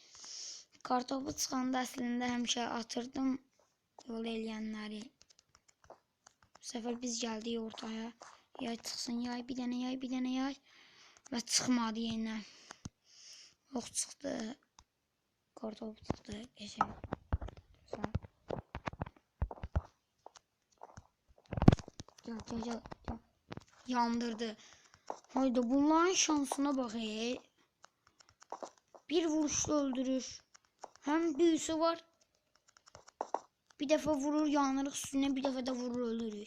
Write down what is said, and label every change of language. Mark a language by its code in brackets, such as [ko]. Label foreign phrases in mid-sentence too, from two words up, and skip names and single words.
[az] Kartopu çıxanda əslində həmişə atırdım yol eləyənləri. Bu səfər biz gəldik ortaya. Yay çıxsın, yay, bir dənə yay. Və çıxmadı yenə. Yox çıxdı. Kartopu çıxdı. Geçək. Gel. Yandırdı. [tr] Hayda bunların şansına bak. Bir vuruşla öldürür. Hem büyüsü var. Bir defa vurur yanırıq üstüne, bir defa da vurur öldürür.